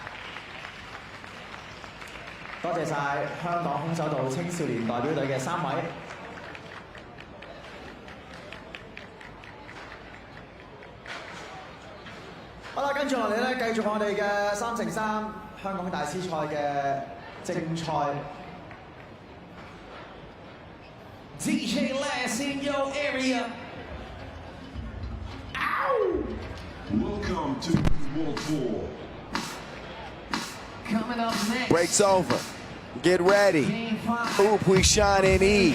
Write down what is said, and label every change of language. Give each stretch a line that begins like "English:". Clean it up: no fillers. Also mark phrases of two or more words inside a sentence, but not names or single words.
Cantonese: 多謝晒香港空手道青少年代表隊嘅3位。好啦，跟住落嚟咧，繼續我哋嘅3x3香港大師賽嘅正賽。
English: DJ Last in your area. Welcome to World Tour. Coming up next. Breaks over. Get ready. Huishan and E.